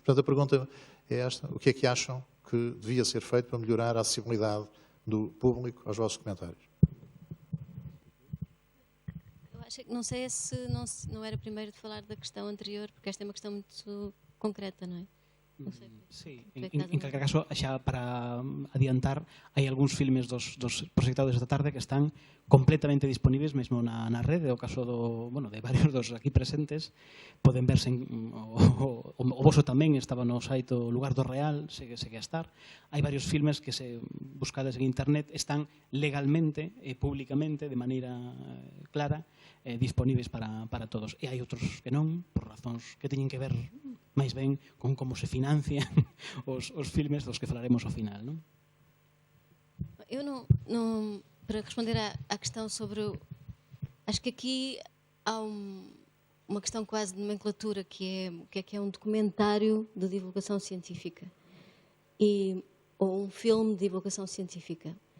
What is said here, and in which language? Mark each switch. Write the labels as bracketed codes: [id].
[pt] Portanto, a pergunta é esta: o que é que acham que devia ser feito para melhorar a acessibilidade do público aos vossos documentários? Eu acho que não sei se não era primeiro de falar da questão anterior, porque esta é uma questão muito concreta, não é? [gl] Non sei. Sí, en calquer caso, xa para adiantar, hai algúns filmes dos proxectados esta tarde que están completamente disponíveis mesmo na rede. O caso de varios dos aquí presentes poden verse o voso tamén estaba no site o Lugar do Real, segue a estar. Hai varios filmes que se buscades en internet están legalmente e públicamente de maneira clara disponíveis para todos. E hai outros que non, por razóns que teñen que ver máis ben con como se financian os filmes dos que falaremos ao final, non? [pt] Eu não para responder à questão sobre... Acho que aqui há uma questão quase de nomenclatura, que é um documentário de divulgação científica ou um filme de divulgação científica.